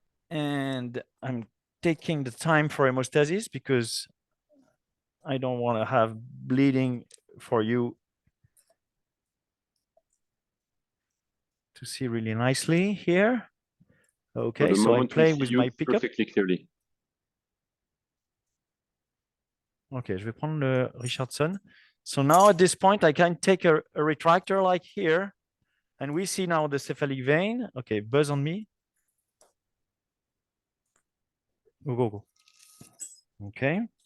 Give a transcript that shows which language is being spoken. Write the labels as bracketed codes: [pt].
[en] And I'm taking the time for hemostasis because I don't want to have bleeding for you to see really nicely here. Okay, so I play with my pickup. Perfectly clearly. [fr] Okay, je vais prendre le Richardson. [en] So now at this point, I can take a retractor like here, and we see now the cephalic vein. Okay, buzz on me. Go. Okay.